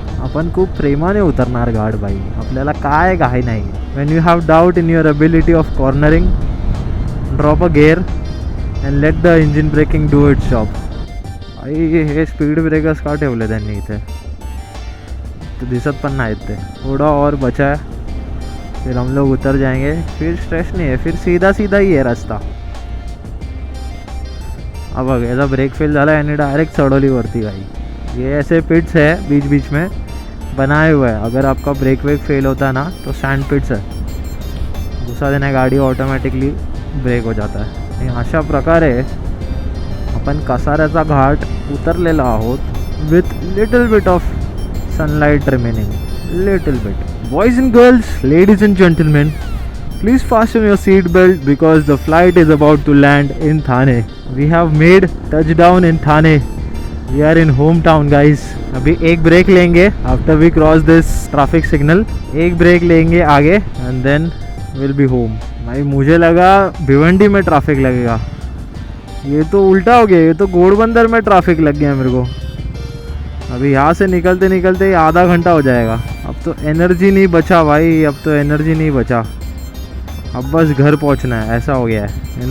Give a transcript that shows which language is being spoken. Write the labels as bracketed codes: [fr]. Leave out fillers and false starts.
[mr] आपण खूप प्रेमाने उतरणार घाट भाई, आपल्याला काय घाई नाही। [en] When you have doubt in your ability of cornering, drop a gear and let the engine braking do its job. [mr] आई हे स्पीड ब्रेकर्स का ठेवले त्यांनी इथे, तो दिसत पण नाहीत ते। [hi] थोड़ा और बचा है, फिर हम लोग उतर जाएंगे। फिर स्ट्रेस नहीं है, फिर सीधा सीधा ही है रास्ता। [mr] अब बघ याचा ब्रेक फेल झाला याने डायरेक्ट चढवलीवरती भाई। [hi] ये ऐसे पिट्स है बीच बीच में बनाए हुए हैं, अगर आपका ब्रेक वेक फेल होता है ना तो सैंड पिट्स है, घुसा देना गाडी ऑटोमॅटिकली ब्रेक हो जाता है। [mr] अशा प्रकारे आपण कसाऱ्याचा घाट उतरलेला आहोत [en] With little bit of sunlight remaining, little bit. Boys and girls, ladies and gentleman, please fasten your seat belt because the flight is about to land in Thane. We have made touchdown in Thane. We are in hometown guys. [hi] अभी एक break लेंगे [en] after we cross this traffic signal, [hi] एक break लेंगे आगे [en] and then we'll be home. [hi] भाई मुझे लगा भिवंडी में ट्रैफिक लगेगा, ये तो उल्टा हो गया, ये तो घोड़बंदर में ट्रैफिक लग गया मेरे को। अभी यहाँ से निकलते निकलते आधा घंटा हो जाएगा। अब तो एनर्जी नहीं बचा भाई, अब तो एनर्जी नहीं बचा, अब बस घर पहुंचना है, ऐसा हो गया है।